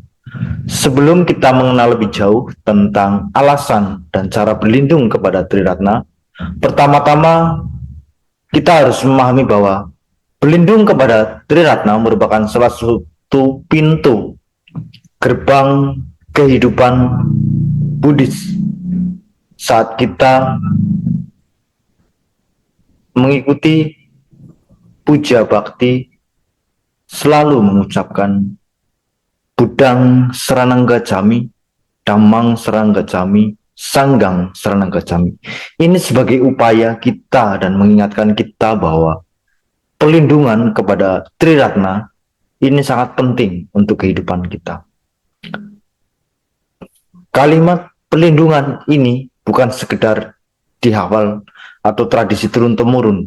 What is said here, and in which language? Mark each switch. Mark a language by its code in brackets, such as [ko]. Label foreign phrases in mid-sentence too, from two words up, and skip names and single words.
[id] Sebelum kita mengenal lebih jauh tentang alasan dan cara berlindung kepada Triratna, pertama-tama kita harus memahami bahwa berlindung kepada Triratna merupakan salah satu pintu gerbang kehidupan Buddhis. Saat kita mengikuti puja bakti, selalu mengucapkan [pi] Buddhang Saranang Gacchami, Dhammang Saranang Gacchami, Sanggang Saranang Gacchami. [id] Ini sebagai upaya kita dan mengingatkan kita bahwa perlindungan kepada Triratna ini sangat penting untuk kehidupan kita. Kalimat perlindungan ini bukan sekedar dihafal atau tradisi turun-temurun.